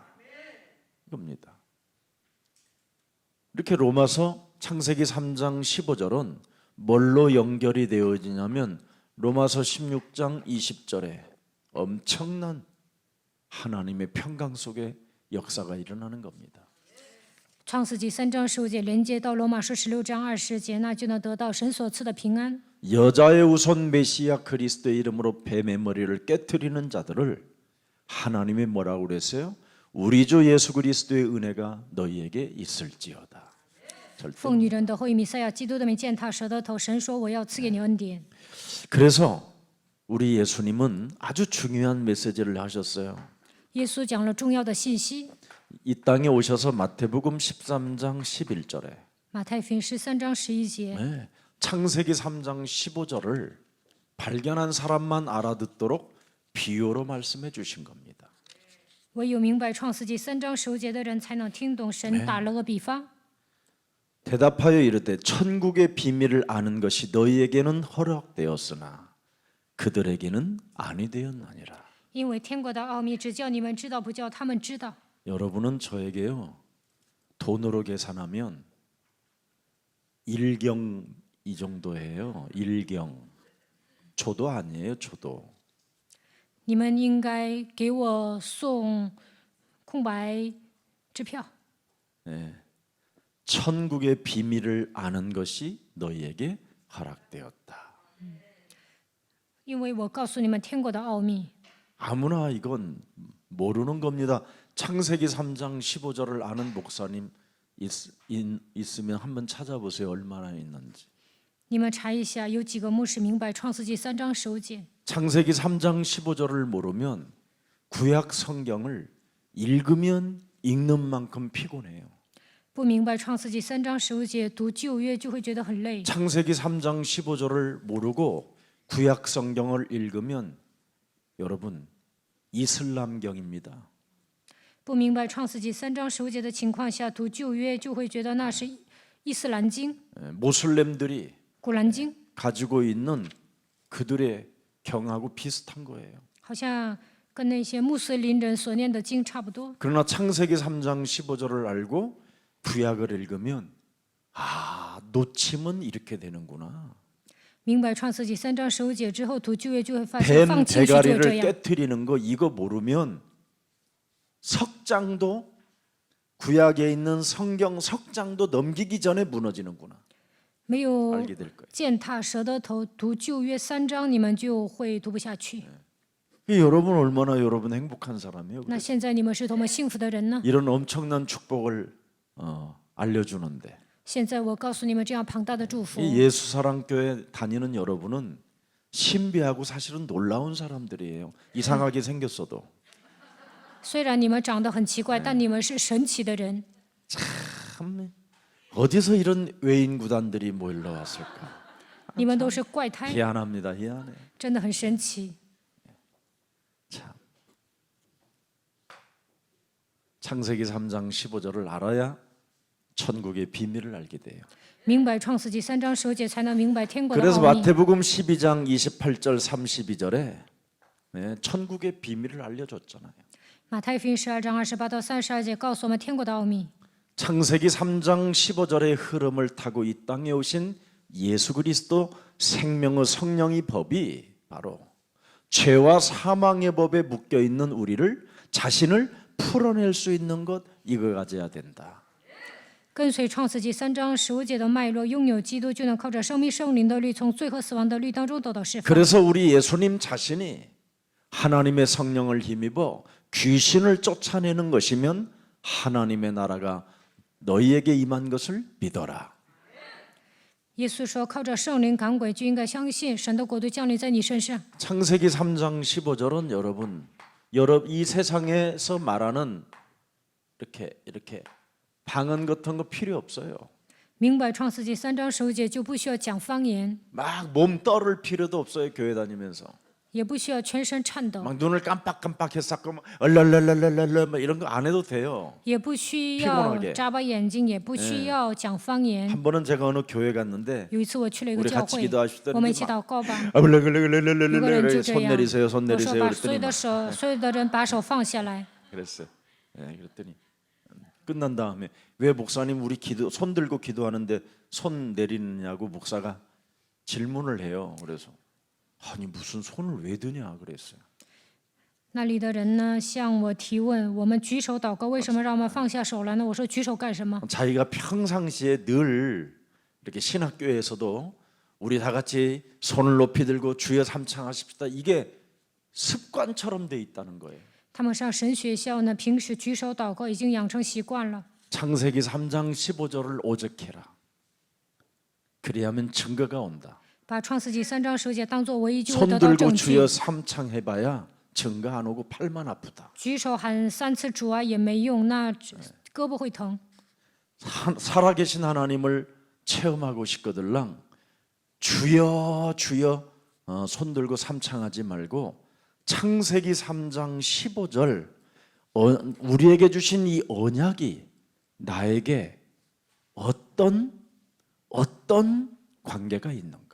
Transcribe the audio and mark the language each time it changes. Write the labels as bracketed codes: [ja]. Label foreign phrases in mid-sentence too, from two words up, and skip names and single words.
[ko] 이겁니다. 이렇게 로마서 창세기 3장 15절은 뭘로 연결이 되어지냐면 로마서 16장 20절에 엄청난 하나님의 평강 속에 역사가 일어나는 겁니다. [zh] 创世纪3章15节连接到罗马书16章20节，那就能得到神所赐的平安。 [ko] 여자의 우선 메시아 그리스도의 이름으로 뱀의 머리를 깨뜨리는 자들을 하나님이 뭐라고 그랬어요? 우리 주 예수 그리스도의 은혜가 너희에게 있을지어다. [zh] 奉女人的后裔弥赛亚基督的名践踏蛇的头，神说我要赐给你恩典。 [ko] 그래서 우리 예수님은 아주 중요한 메시지를 하셨어요. [zh] 耶稣讲了重要的信息。 [ko] 이 땅에 오셔서 마태복음 13장 11절에 [zh] 马太福音13章11节， [ko] 창세기 3장 15절을 발견한 사람만 알아듣도록 비유로 말씀해 주신 겁니다. [zh] 唯有明白创世纪3章15节的人才能听懂神打了个比方。 [ko] 대답하여 이르되 천국의 비밀을 아는 것이 너희에게는 허락되었으나 그들에게는 아니 되었나니라. [zh] 因为天国的奥秘只叫你们知道，不叫他们知道。 [ko] 여러분은 저에게요 돈으로 계산하면 1경 이 정도예요. 1경 조도 아니에요. 조도. [zh] 你们应该给我送空白支票。 [ko] 네. 천국의 비밀을 아는 것이 너희에게 허락되었다. [zh] 因为我告诉你们天国的奥秘。 [ko] 아무나 이건 모르는 겁니다. 창세기 3장 15절을 아는 목사님 있으면 한번 찾아보세요. 얼마나 있는지. [zh] 你们查一下，有几个牧师明白创世纪3章15节？ [ko] 창세기 3장 15절을 모르면 구약 성경을 읽으면 읽는 만큼 피곤해요. [zh] 不明白创世纪3章15节，读旧约就会觉得很累。 [ko] 창세기 3장 15절을 모르고 구약 성경을 읽으면 여러분 이슬람경입니다. [zh] 不明白创世纪3章15节的情况下，读旧约就会觉得那是伊斯兰经、 [ko] 모슬렘들이 [zh] 古兰经， [ko] 가지고 있는 그들의 경하고 비슷한 거예요. [zh] 好像跟那些穆斯林人所念的经差不多。 [ko] 그러나 창세기 3장 15절을 알고 구약을 읽으면 아, 놓치면 이렇게 되는구나. [zh] 明白创世纪3章15节之后，读旧约就会发现 [ko] 뱀 [zh] 放弃是就这 [ko] 대가리를 [zh] 样。 [ko] 깨트리는 거 이거 모르면 석장도 구약에 있는 성경 석장도 넘기기 전에 무너지는구나. [zh] 没有 [ko] 알게 될 거예요. [zh] 践踏蛇的头，读旧约3章，你们就会读不下去。 [ko] 여러분 얼마나 여러분 행복한 사람이에요. [zh] 那现在你们是多么幸福的人呢？ [ko] 이런 엄청난 축복을 알려주는데 [zh] 现在我告诉你们这样庞大的祝福。 [ko] 이 예수사랑교회 다니는 여러분은 신비하고 사실은 놀라운 사람들이에요. 이상하게 생겼어도 [zh] 虽然你们长得很奇怪，但你们是神奇的人。 [ko] 참 어디서 이런 외인 구단들이 모일러 왔을까? [zh] 你们都是怪胎， [ko] 희한합니다. 희한해. [zh] 真的很神奇。 [ko] 참. 창세기 3장 15절을 알아야 천국의 비밀을 알게 돼요. [zh] 明白创世纪3章15节，才能明白天国的 [ko] 그래서 [zh] 奥秘。 [ko] 마태복음 12장 28절 32절에 천국의 비밀을 알려줬잖아요. [zh] 马太福音12章28到32节告诉我们天国的奥秘。 [ko] 창세기 3장 15절의 흐름을 타고 이 땅에 오신 예수 그리스도 생명의 성령의 법이 바로 죄와 사망의 법에 묶여 있는 우리를 자신을 풀어낼 수 있는 것 이거 가져야 된다. [zh] 跟随创世纪3章15节的脉络，拥有基督，就能靠着生命圣灵的律，从罪和死亡的律当中得到释放。 [ko] 그래서 우리 예수님 자신이 하나님의 성령을 힘입어 귀신을 쫓아내는 것이면 하나님의 나라가 너희에게 임한 것을 믿어라. [zh] 耶稣说：“靠着圣靈趕鬼，就應該相信神的國度降臨在你身上。” [ko] 창세기 3장 15절은 여러분 이 세상에서 말하는 이렇게 방언 같은 거 필요 없어요. [zh] 明白创世纪3章15节，就不需要讲方言， [ko] 막 몸 떨을 필요도 없어요. 교회 다니면서 [zh] 也不需要全身颤抖， [ko] 막 눈을 깜빡깜빡해서 막 얼랄랄랄랄랄 막 이런 거 안 해도 돼요. [zh] 也不需要 [ko] 피곤하게 [zh] 眨巴眼睛，也不需要讲方言。 [ko] 한 번은 제가 어느 교회 갔는데 [zh] 有一次我去了一个 [ko] 우리 [zh] 教 [ko] 같이 [zh] 会， [ko] 기도하시더니 [zh] 我们一起祷告吧。 얼랄랄랄랄랄랄 [ko] 저 손 내리세요. 손 [zh] 我说 [ko] 내리세요. [zh] 把所有 [ko] 그랬더니 [zh] 的手，所有的人把手放下来。 [ko] 그랬어요. 그랬더니 끝난 다음에 왜 목사님 우리 손 들고 기도하는데 손 내리느냐고 목사가 질문을 해요. 그래서 아니 무슨 손을 왜 드냐 그랬어요. [zh] 那里的人呢向我提问：我们举手祷告，为什么让我们放下手来呢？我说举手干什么？ [ko] 자기가 평상시에 늘 이렇게 신학교에서도 우리 다 같이 손을 높이 들고 주여 삼창하십시다. 이게 습관처럼 돼 있다는 거예요. [zh] 他们上神学校呢，平时举手祷告已经养成习惯了。 [ko] 창세기 3장 15절을 오직해라. 그리하면 증거가 온다. [zh] 把创世纪3章15节当作唯一就会 [ko] 손 [zh] 得到 [ko] 들고 [zh] 证据 [ko] 주여 。 삼창해봐야 증거 안 오고 팔만 아프다. [zh] 举手喊3次主啊也没用，那胳膊会疼。 [ko] 살아계신 하나님을 체험하고 싶거들랑 주여 주여 손 들고 삼창하지 말고 창세기 3장 15절 우리에게 주신 이 언약이 나에게 어떤 관계가 있는가?